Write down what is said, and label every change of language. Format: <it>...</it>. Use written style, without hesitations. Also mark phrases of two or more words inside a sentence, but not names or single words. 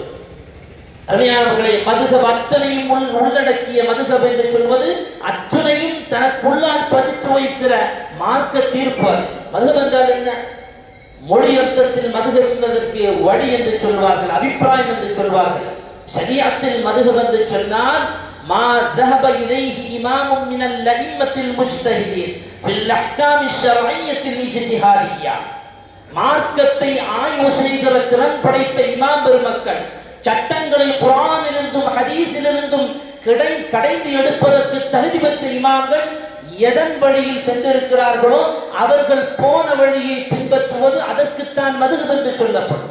<ta>அருமையானவர்களை, மதுஹப் அத்தனையும் உள்ளடக்கிய மதுஹப் என்று சொல்வது அத்தனையும் தனக்குள்ளால் பதித்து வைக்கிற மார்க்க தீர்ப்பு. மதுஹப் என்றால் என்ன? மொழி அர்த்தத்தில் மதுஹப் என்பதற்கு வழி என்று சொல்வார்கள், அபிப்பிராயம் என்று சொல்வார்கள். ஷரீஅத்தில் மதுஹப் என்று சொன்னால்</ta> <ar>மா ذهب إليه إمام من الأئمة المجتهدين في الأحكام الشرعية الاجتهادية.</ar> <ta>மார்க்கத்தை ஆய்வு செய்கிற திறன் படைத்த இமாம் பெருமக்கள் சட்டங்களை குர்ஆனிலிருந்தும் ஹதீஸிலிருந்தும் கடைந்து எடுப்பதற்கு தகுதி பெற்ற இமாம்கள் எதன் வழியில் சென்றிருக்கிறார்களோ அவர்கள் போன வழியை பின்பற்றுவது அதற்குத்தான் மதுஹப் என்று சொல்லப்படும்.</ta>